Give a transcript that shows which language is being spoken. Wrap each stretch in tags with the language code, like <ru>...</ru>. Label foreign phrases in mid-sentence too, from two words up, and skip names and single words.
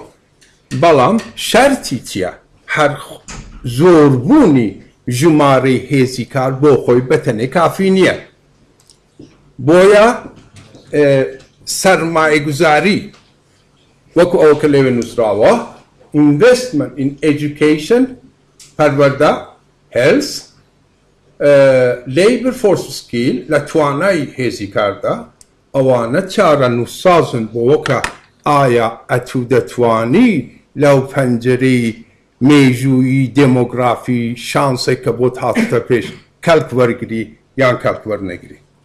<ckb>بەڵام شەرتی چییە؟ هەر زۆربوونی ژمارەی هێزی کار بۆ خۆی بەتەنێ کافی نییە. بۆیە سەرمایەگوزاری وەکو ئەوە کە لێوێ نووسراوە</ckb> <en>investment in education</en> <ckb>پەروەردە</ckb> <en>health labor force skill</en> <ckb>لە توانای هێزی کاردا ئەوانە چارە نووسازن بۆ وەکە ئایا ئەتوو دەتوانی لەو پەنجەرەی مێژووی دێمۆگرافی شانسێک کە بۆت هاتتە پێش کەلک وەرگری یان کەلک وەرنەگری.</ckb>